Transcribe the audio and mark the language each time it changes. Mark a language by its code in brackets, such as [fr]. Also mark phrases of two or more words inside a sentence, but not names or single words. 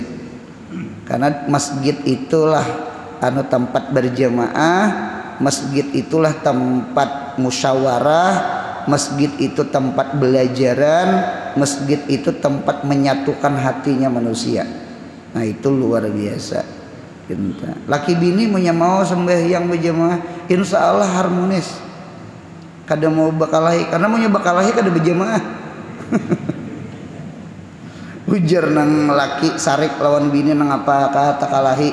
[id] Karena masjid itulah tempat berjamaah, masjid itulah tempat musyawarah, masjid itu tempat belajaran, masjid itu tempat menyatukan hatinya manusia. Nah, itu luar biasa. [bjn] Laki bini punya mau sembahyang berjamaah, [ar] إن شاء الله [bjn] harmonis. Kada mau bakalahi, karena mau bakalahi kada berjamaah. Ujar nang laki sarik lawan bini nang apa kata kalahi.